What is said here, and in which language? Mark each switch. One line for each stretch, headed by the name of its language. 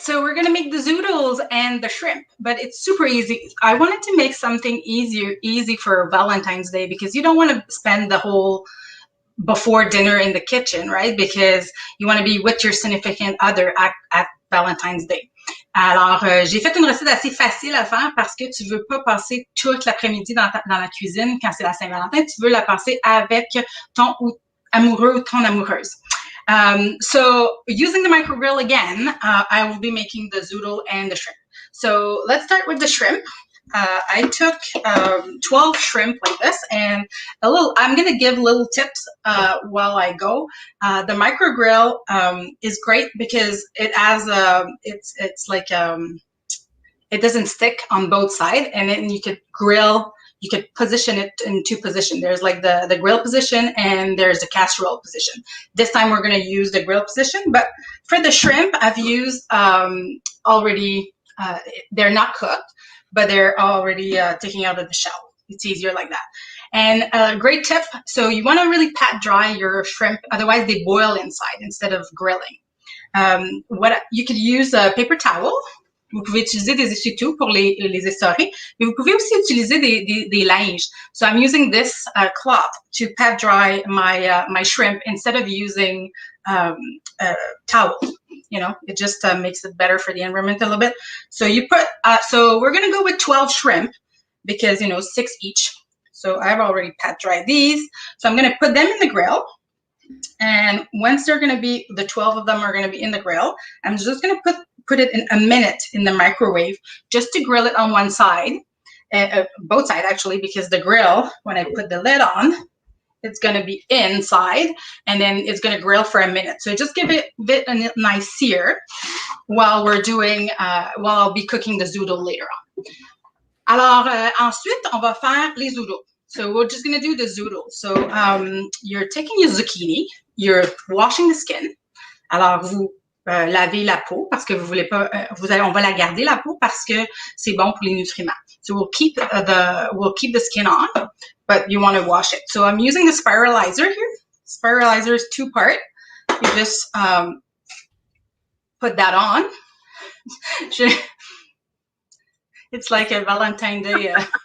English: So we're going to make the zoodles and the shrimp, but it's super easy. I wanted to make something easy for Valentine's Day because you don't want to spend the whole before dinner in the kitchen, right? Because you want to be with your significant other at Valentine's Day.
French: Alors, j'ai fait une recette assez facile à faire parce que tu veux pas passer toute l'après-midi dans la cuisine quand c'est la Saint-Valentin. Tu veux la passer avec ton amoureux ou ton amoureuse.
English: So using the micro grill again, I will be making the zoodle and the shrimp. So let's start with the shrimp. I took 12 shrimp like this, and I'm going to give little tips while I go. The micro grill is great because it has it's like it doesn't stick on both sides, and then you could grill. You could position it in 2 positions. There's like the grill position and there's the casserole position. This time we're going to use the grill position, but for the shrimp, I've used already, they're not cooked, but they're already taking out of the shell. It's easier like that. And a great tip, so you want to really pat dry your shrimp, otherwise they boil inside instead of grilling. You could use a paper towel.
French: Vous pouvez utiliser des essuie-tout pour les essorer, mais vous pouvez aussi utiliser des linges.
English: So I'm using this cloth to pat dry my shrimp instead of using a towel. You know, it just makes it better for the environment a little bit. So you put, so we're going to go with 12 shrimp because, 6 each. So I've already pat dried these. So I'm going to put them in the grill. And once they're going to be, the 12 of them are going to be in the grill, I'm just going to put it in a minute in the microwave just to grill it on one side, both sides actually, because the grill, when I put the lid on, it's going to be inside and then it's going to grill for a minute. So just give it a nice sear while I'll be cooking the zoodle later on.
French: Alors, ensuite, on va faire les zoodles.
English: So we're just going to do the zoodle. So you're taking your zucchini, you're washing the skin.
French: Alors, vous lavez la peau parce que vous voulez pas, on va la garder la peau parce que c'est bon pour les nutriments.
English: So we'll keep the skin on, but you want to wash it. So I'm using the spiralizer here. Spiralizer is 2-part. You just put that on. It's like a Valentine Day.